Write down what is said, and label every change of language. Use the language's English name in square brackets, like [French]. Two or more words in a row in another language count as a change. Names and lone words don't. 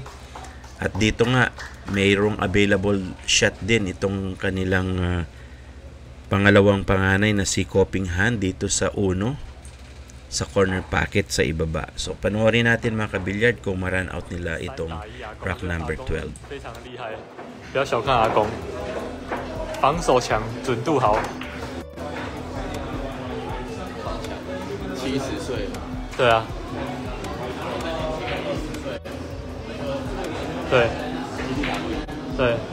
[Filipino] At dito nga, mayroong [English] available shot [Filipino] din itong kanilang pangalawang panganay na si Coppingham dito sa 1 sa [English] corner pocket [Filipino] sa ibaba. So, panoorin natin mga kabilyard kung ma-run out nila itong [English] rack number 12. [Chinese] 不要小看阿公，防守强，准度好。 70岁了。对啊。对，对，